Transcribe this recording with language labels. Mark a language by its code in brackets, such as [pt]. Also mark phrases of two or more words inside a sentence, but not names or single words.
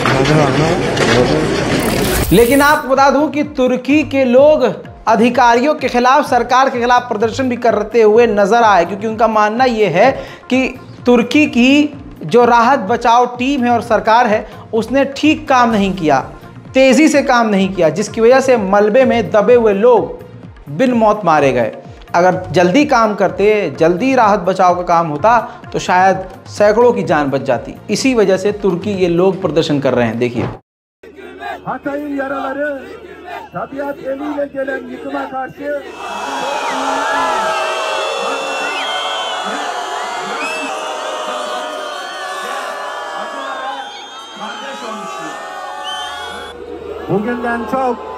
[hi] लेकिन आपको बता दूं कि तुर्की के लोग अधिकारियों के खिलाफ, सरकार के खिलाफ प्रदर्शन भी करते हुए नजर आए, क्योंकि उनका मानना यह है कि तुर्की की जो राहत बचाव टीम है और सरकार है उसने ठीक काम नहीं किया, तेज़ी से काम नहीं किया, जिसकी वजह से मलबे में दबे हुए लोग बिन मौत मारे गए। अगर जल्दी काम करते, जल्दी राहत बचाव का काम होता तो शायद सैकड़ों की जान बच जाती। इसी वजह से तुर्की ये लोग प्रदर्शन कर रहे हैं। देखिए, [tr] Hatay'ın yaraları, tabiat eliyle gelen yıkıma karşı bugünden çok